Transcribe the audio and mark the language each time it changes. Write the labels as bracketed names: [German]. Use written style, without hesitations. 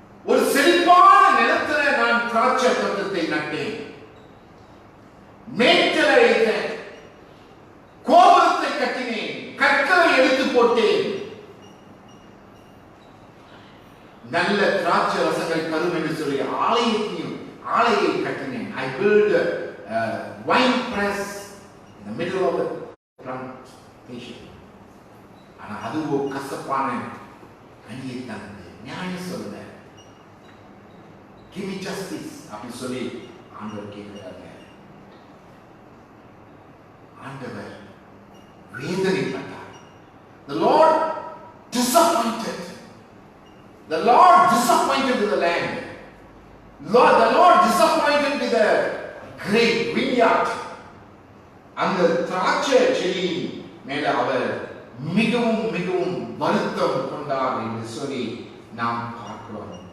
[Tamil] ஒரு செழிப்பான நிலத்துல நான் திராட்சை தோட்டத்தை நட்டேன், மேய்ச்சலை வைத்தேன், கோபுரத்தை கட்டினேன், கற்களை எடுத்து போட்டேன், நல்ல திராட்சை ரசங்கள் தரும் என்று சொல்லி ஆலையை கட்டினேன். [English] I built a wine press in the middle of the plantation. [Tamil] ஆனா அதுவோ கசப்பான கனியை தந்தது. நியாயம் சொல்லுங்க, [English] give me justice [Tamil] அப்படி சொல்லி ஆண்டவர் கேட்கிறாங்க. ஆண்டவர் வேதனைப்பட்டார். [English] The Lord disappointed. The Lord disappointed with the land. The Lord disappointed with the great vineyard. [Tamil] அந்த திராட்சை செடி மேல அவர் மிகவும் மிகவும் வருத்தம் கொண்டார் என்று சொல்லி நாம் பார்க்கிறோம்.